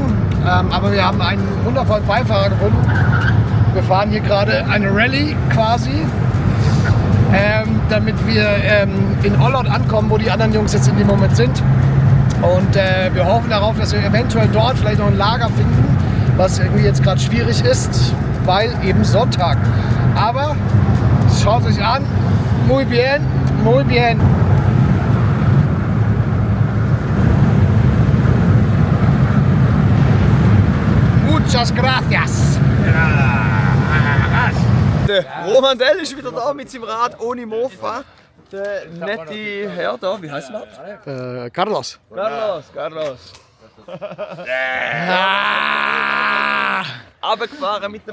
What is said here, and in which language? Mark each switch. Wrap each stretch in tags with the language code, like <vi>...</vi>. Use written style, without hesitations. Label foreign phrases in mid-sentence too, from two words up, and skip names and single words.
<de>Aber wir haben einen wundervollen Beifahrer gefunden. Wir fahren hier gerade eine Rallye quasi, damit wir in Olot ankommen, wo die anderen Jungs jetzt in dem Moment sind. Und wir hoffen darauf, dass wir eventuell dort vielleicht noch ein Lager finden, was irgendwie jetzt gerade schwierig ist, weil eben Sonntag. Aber schaut euch an,</de> <es>muy bien, muy bien. Muchas gracias.</es> <de>Der Romandel ist wieder da mit seinem Rad ohne Mofa. Der nette Herr da, wie heißt er? Carlos. Carlos. Runtergefahren mit dem</de>